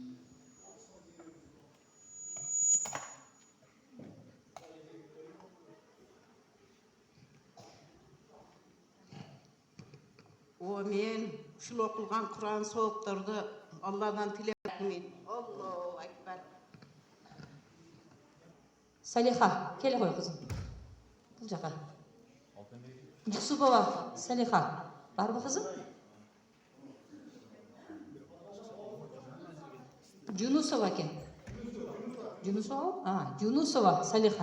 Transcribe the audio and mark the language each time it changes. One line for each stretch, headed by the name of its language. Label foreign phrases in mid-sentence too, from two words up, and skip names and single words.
Kyrgyz: Men ушул окулган Кур'ан соопторду Алладан тилеп атмын.
Arabic: الله أكبر.
Kyrgyz: Салиха, келе кой кызым. Бул жака. Жусупова Салиха. Барбы кызым? Жунусова экен. Жунусова? Жунусова Салиха.